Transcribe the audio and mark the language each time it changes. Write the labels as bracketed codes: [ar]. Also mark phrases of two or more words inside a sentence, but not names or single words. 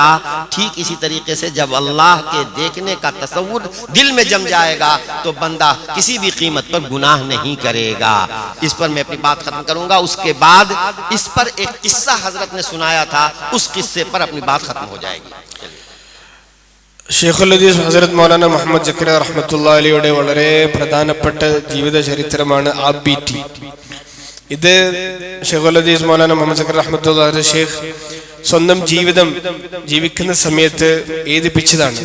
[ur] ٹھیک اسی طریقے سے جب اللہ کے دیکھنے کا تصور دل میں جم جائے گا تو بندہ کسی بھی قیمت پر گناہ نہیں کرے گا۔ اس پر میں اپنی بات ختم کروں گا، اس کے بعد اس پر ایک قصہ حضرت نے سنایا تھا، اس قصے پر اپنی بات ختم ہو جائے گی۔ [ml] ഷെയ്ഖുൽ ഹദീസ് ഹസ്രത്ത് മൗലാന മുഹമ്മദ് ജക്കരിയ റഹ്മത്തുള്ളാഹി അലൈഹിയുടെ വളരെ പ്രധാനപ്പെട്ട ജീവിത ചരിത്രമാണ് ആബിറ്റി। ഇത് ഷെയ്ഖുൽ ഹദീസ് മൗലാന മുഹമ്മദ് ജക്കരിയ റഹ്മത്തുള്ളാഹി അലൈഹി ഷെയ്ഖ് സ്വന്തം ജീവിതം ജീവിക്കുന്ന സമയത്ത് എഴുതിപ്പിച്ചതാണ്.